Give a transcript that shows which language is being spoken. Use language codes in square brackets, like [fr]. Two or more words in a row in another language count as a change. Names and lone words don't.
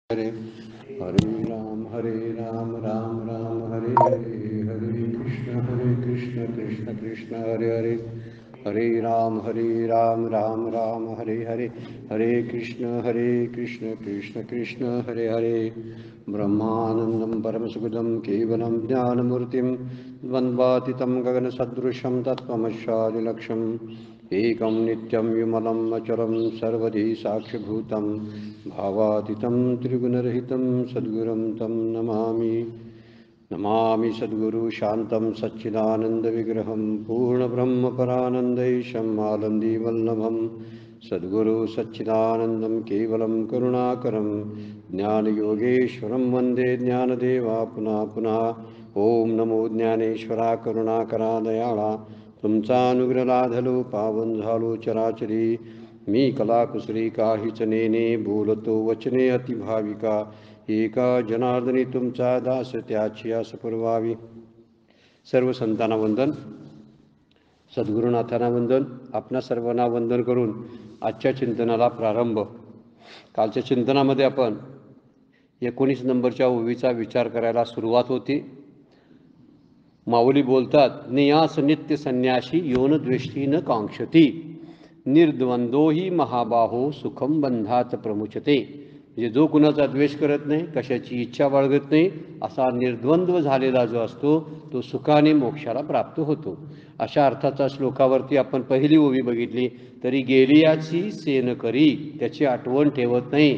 [sa] हरे हरे राम राम राम हरे हरे हरे कृष्ण कृष्ण कृष्ण हरे हरे हरे राम राम राम हरे हरे हरे कृष्ण कृष्ण कृष्ण हरे हरे ब्रह्मानन्दं परमसुखदं केवलं ज्ञानमूर्तिं द्वन्द्वातीतं गगनसदृशं तत्त्वमस्यादिलक्ष्यम् एकं नित्यं विमलं अचलं सर्वधी साक्षिभूतं भावातीतं त्रिगुणरहितं सद्गुरुं तं नमामि नमामि सद्गुरु शान्तं सच्चिदानन्दविग्रहं पूर्णब्रह्मपरानन्दैशम् आनन्दीवल्लभं सद्गुरु सच्चिदानन्दं केवलं करुणाकरं ज्ञानयोगेश्वरं वन्दे ज्ञानदेवा पुनः पुनः [mr] ॐ नमो ज्ञानेश्वरा करुणाकरा दयाळा तुमचा अनुग्रह लाधलो पावन झालो चराचरी मी कलाकुसरी काहीच नेने बोलतो वचने अतिभाविका एका जनार्दनी तुमचा दास त्याची आस पुरवावी. सर्व संतांना वंदन, सद्गुरुनाथांना वंदन. आपणा सर्वांना वंदन करून आजच्या चिंतनाला प्रारंभ. कालच्या चिंतनामध्ये आपण 19 नंबरच्या ओवीचा विचार करायला सुरुवात होती. माऊली बोलतात, [sa] नियास नित्य संन्याशी योन द्वेष्टी न कांक्षती निर्द्वंदो ही महाबाहो सुखम बंधात प्रमुचते. [mr] म्हणजे जो कुणाचा द्वेष करत नाही, कशाची इच्छा बाळगत नाही, असा निर्द्वंद्व झालेला जो असतो तो सुखाने मोक्षाला प्राप्त होतो. अशा अर्थाचा श्लोकावरती आपण पहिली ओवी बघितली. तरी गेलियाची सेन करी, त्याची आठवण ठेवत नाही.